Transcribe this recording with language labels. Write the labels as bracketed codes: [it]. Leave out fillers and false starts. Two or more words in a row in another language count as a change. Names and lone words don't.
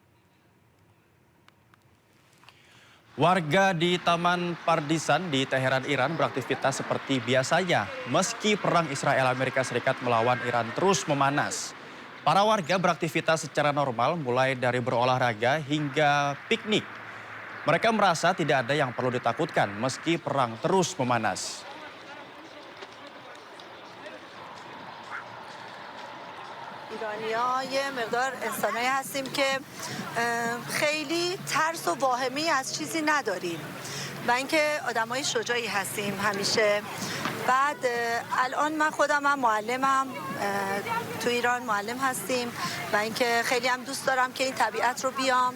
[id] Warga di Taman Pardisan di Teheran, Iran beraktivitas seperti biasanya meski perang Israel-Amerika Serikat melawan Iran terus memanas. Para warga beraktivitas secara normal mulai dari berolahraga hingga piknik. Mereka merasa tidak ada yang perlu ditakutkan meski perang terus memanas. [fa] ایرانی‌ها یه مقدار انسانایی هستیم که خیلی ترس و واهمه‌ای از چیزی نداریم و اینکه آدمای شجاعی هستیم همیشه. بعد الان من خودم هم معلمم، تو ایران معلم هستیم و اینکه خیلی هم دوست دارم که این طبیعت رو بیام.